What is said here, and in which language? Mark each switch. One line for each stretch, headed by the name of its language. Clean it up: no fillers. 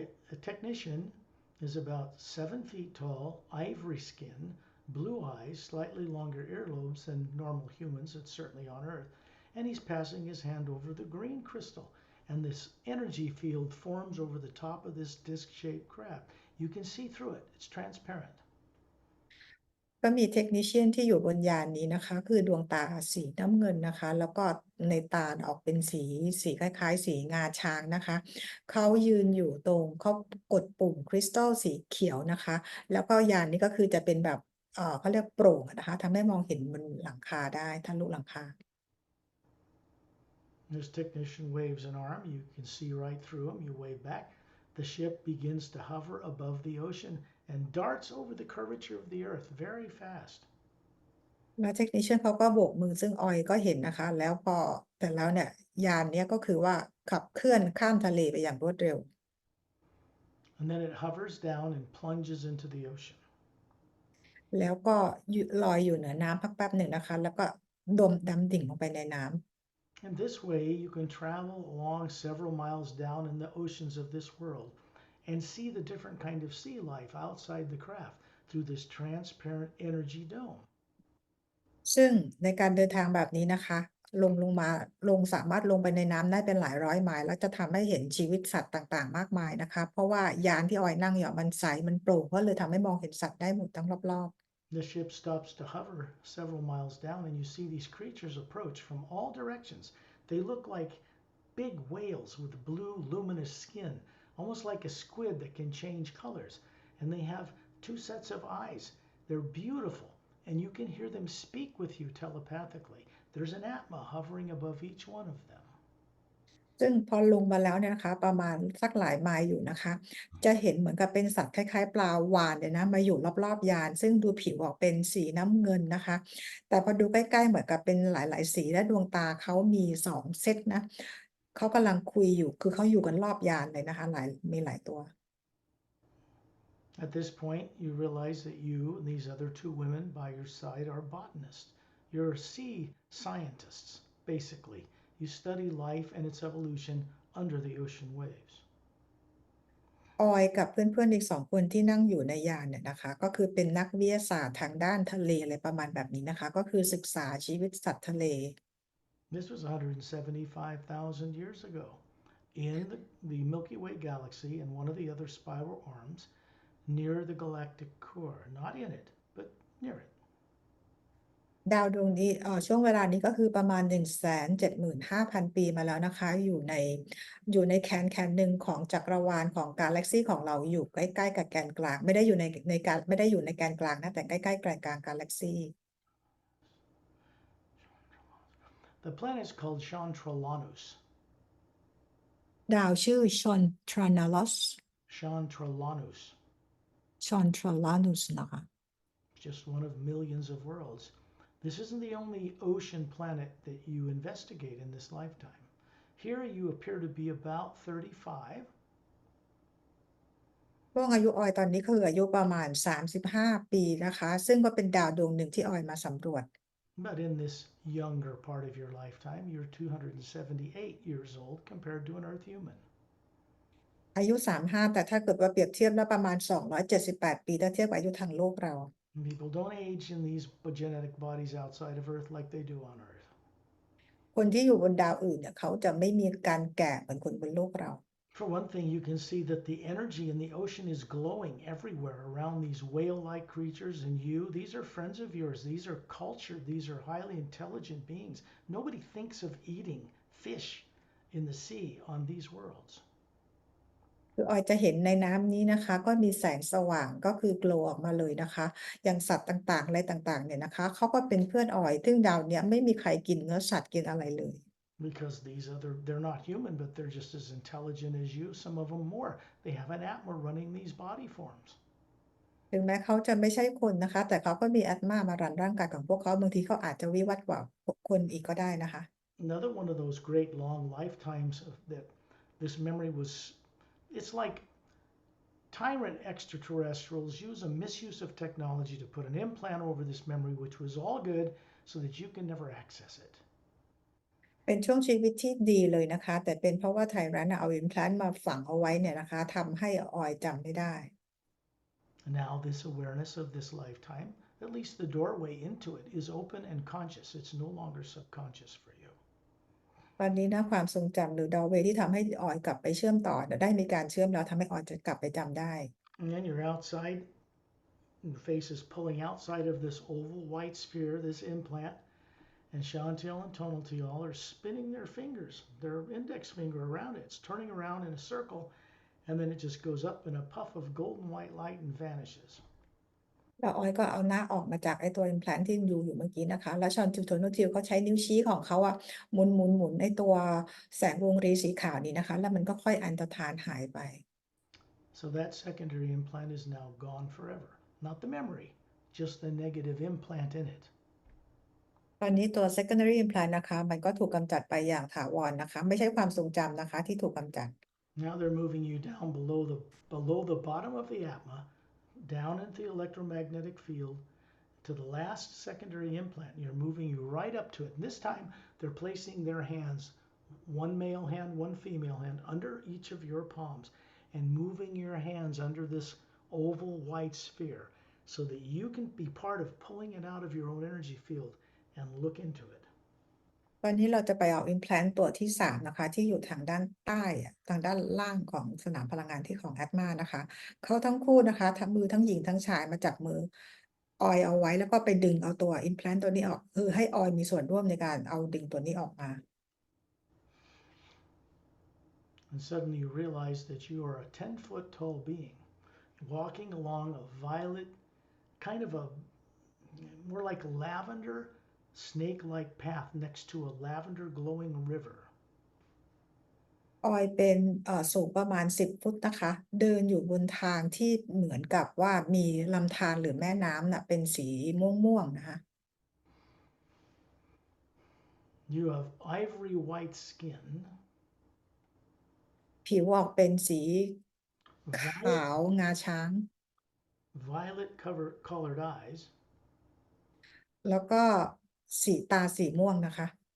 English: The technician is about 7 feet tall, ivory skin, blue eyes, slightly longer earlobes than normal humans, it's certainly on Earth, and he's passing his hand over the green crystal. And this energy field forms over the top of this disc-shaped craft. You can see through it. It's transparent.
Thai: ก็มี technician ที่อยู่บนยานนี้นะคะคือดวงตาสีน้ำเงินนะคะแล้วก็ในตาออกเป็นสีคล้ายๆสีงาช้างนะคะเขายืนอยู่ตรงเขากดปุ่มคริสตัลสีเขียวนะคะแล้วก็ยานนี้ก็คือจะเป็นแบบเขาเรียกโปร่งอะนะคะทำให้มองเห็นบนหลังคาได้ทะลุหลังคา
English: This technician waves an arm. You can see right through him. You wave back. The ship begins to hover above the ocean and darts over the curvature of the Earth very fast.
Thai: แล้ว technician เขาก็โบกมือซึ่งออยก็เห็นนะคะแล้วพอเสร็จแล้วเนี่ยยานเนี้ยก็คือว่าขับเคลื่อนข้ามทะเลไปอย่างรวดเร็ว
English: And then it hovers down and plunges into the ocean.
Thai: แล้วก็ลอยอยู่เหนือน้ำพักแป๊บหนึ่งนะคะแล้วก็ดำดิ่งลงไปในน้ำ
English: And this way, you can travel along several miles down in the oceans of this world and see the different kind of sea life outside the craft through this transparent energy dome.
Thai: ซึ่งในการเดินทางแบบนี้นะคะลงสามารถลงไปในน้ำได้เป็นหลายร้อยไมล์แล้วจะทำให้เห็นชีวิตสัตว์ต่างๆมากมายนะคะเพราะว่ายานที่ออยนั่งอยู่มันใสมันโปร่งก็เลยทำให้มองเห็นสัตว์ได้หมดทั้งรอบ
English: The ship stops to hover several miles down, and you see these creatures approach from all directions. They look like big whales with blue, luminous skin, almost like a squid that can change colors. And they have two sets of eyes. They're beautiful, and you can hear them speak with you telepathically. There's an Atma hovering above each one of them.
Thai: ซึ่งพอลงมาแล้วเนี่ยนะคะประมาณสักหลายไมล์อยู่นะคะจะเห็นเหมือนกับเป็นสัตว์คล้ายๆปลาวาฬเลยนะมาอยู่รอบๆยานซึ่งดูผิวออกเป็นสีน้ำเงินนะคะแต่พอดูใกล้ๆเหมือนกับเป็นหลายๆสีและดวงตาเขามี2เซตนะเขากำลังคุยอยู่คือเขาอยู่กันรอบยานเลยนะคะมีหลายตัว
English: At this point, you realize that you and these other two women by your side are botanists. You're sea scientists, basically. You study life and its evolution under the ocean waves.
Thai: ออยกับเพื่อนๆอีก2 คนที่นั่งอยู่ในยานเนี่ยนะคะก็คือเป็นนักวิทยาศาสตร์ทางด้านทะเลอะไรประมาณแบบนี้นะคะก็คือศึกษาชีวิตสัตว์ทะเล
English: This was 175,000 years ago in the Milky Way galaxy and one of the other spiral arms near the galactic core. Not in it, but near it.
Thai: ดาวดวงนี้ช่วงเวลานี้ก็คือประมาณ 175,000 ปีมาแล้วนะคะอยู่ในแคนหนึ่งของจักรวาลของกาแล็กซีของเราอยู่ใกล้ๆกับแกนกลางไม่ได้อยู่ในแกนกลางนะแต่ใกล้ๆแกนกลางกาแล็กซี
English: The planet is called Chantralanus.
Thai: ดาวชื่อชอนทรานาลอส
English: Chantralanus.
Thai: ชอนทราลานุสนะคะ
English: Just one of millions of worlds. This isn't the only ocean planet that you investigate in this lifetime. Here you appear to be about 35.
Thai: ช่วงอายุออยตอนนี้คืออายุประมาณ35 ปีนะคะซึ่งก็เป็นดาวดวงหนึ่งที่ออยมาสำรวจ
English: But in this younger part of your lifetime, you're 278 years old compared to an Earth human.
Thai: อายุ35แต่ถ้าเกิดว่าเปรียบเทียบแล้วประมาณ278 ปีถ้าเทียบกับอายุทางโลกเรา
English: People don't age in these genetic bodies outside of Earth like they do on Earth.
Thai: คนที่อยู่บนดาวอื่นเนี่ยเขาจะไม่มีการแก่เหมือนคนบนโลกเรา
English: For one thing, you can see that the energy in the ocean is glowing everywhere around these whale-like creatures and you. These are friends of yours. These are cultured. These are highly intelligent beings. Nobody thinks of eating fish in the sea on these worlds.
Thai: คือออยจะเห็นในน้ำนี้นะคะก็มีแสงสว่างก็คือโกลออกมาเลยนะคะอย่างสัตว์ต่างๆอะไรต่างๆเนี่ยนะคะเขาก็เป็นเพื่อนออยซึ่งดาวเนี้ยไม่มีใครกินเนื้อสัตว์กินอะไรเลย
English: Because they're not human, but they're just as intelligent as you, some of them more. They have an atma running these body forms.
Thai: ถึงแม้เขาจะไม่ใช่คนนะคะแต่เขาก็มีแอตมามารันร่างกายของพวกเขาบางทีเขาอาจจะวิวัฒน์กว่าคนอีกก็ได้นะคะ
English: Another one of those great long lifetimes that this memory was, it's like tyrant extraterrestrials use a misuse of technology to put an implant over this memory, which was all good, so that you can never access it.
Thai: เป็นช่วงชีวิตที่ดีเลยนะคะแต่เป็นเพราะว่าไทยรัฐเอาอิมแพลนมาฝังเอาไว้เนี่ยนะคะทำให้ออยจำไม่ได้
English: Now, this awareness of this lifetime, at least the doorway into it, is open and conscious. It's no longer subconscious for you.
Thai: ตอนนี้นะความทรงจำหรือดอเวที่ทำให้ออยกลับไปเชื่อมต่อได้มีการเชื่อมแล้วทำให้ออยจะกลับไปจำได้
English: And then you're outside, and the face is pulling outside of this oval white sphere, this implant, and Chantel and Tonaltial are spinning their fingers, their index finger around it. It's turning around in a circle, and then it just goes up in a puff of golden white light and vanishes.
Thai: แล้วออยก็เอาหน้าออกมาจากไอ้ตัวอิมแพลนที่อยู่เมื่อกี้นะคะแล้วชอนทิวโทโนทิวเขาใช้นิ้วชี้ของเขาอะหมุนไอ้ตัวแสงวงรีสีขาวนี้นะคะแล้วมันก็ค่อยอันตรธานหายไป
English: So that secondary implant is now gone forever. Not the memory, just the negative implant in it.
Thai: ตอนนี้ตัว
English: secondary implant
Thai: นะคะมันก็ถูกกำจัดไปอย่างถาวรนะคะไม่ใช่ความทรงจำนะคะที่ถูกกำจัด
English: Now they're moving you down below the bottom of the atma, down into the electromagnetic field to the last secondary implant. You're moving you right up to it. And this time they're placing their hands, one male hand, one female hand, under each of your palms and moving your hands under this oval white sphere so that you can be part of pulling it out of your own energy field and look into it.
Thai: ตอนนี้เราจะไปเอา implant ตัวที่3นะคะที่อยู่ทางด้านใต้ทางด้านล่างของสนามพลังงานที่ของแอดมานะคะเขาทั้งคู่นะคะทั้งมือทั้งหญิงทั้งชายมาจับมือออยเอาไว้แล้วก็ไปดึงเอาตัว implant ตัวนี้ออกคือให้ออยมีส่วนร่วมในการเอาดึงตัวนี้ออกมา
English: And suddenly you realize that you are a 10-foot tall being walking along a violet, kind of a more like lavender, snake-like path next to a lavender glowing river.
Thai: ออยเป็นสูงประมาณ10 ฟุตนะคะเดินอยู่บนทางที่เหมือนกับว่ามีลำธารหรือแม่น้ำน่ะเป็นสีม่วงๆนะคะ
English: You have ivory white skin,
Thai: ผิวออกเป็นสีข
English: violet,
Thai: าวงาช้าง
English: violet colored eyes,
Thai: แล้วก็สีตาสีม่วงนะคะ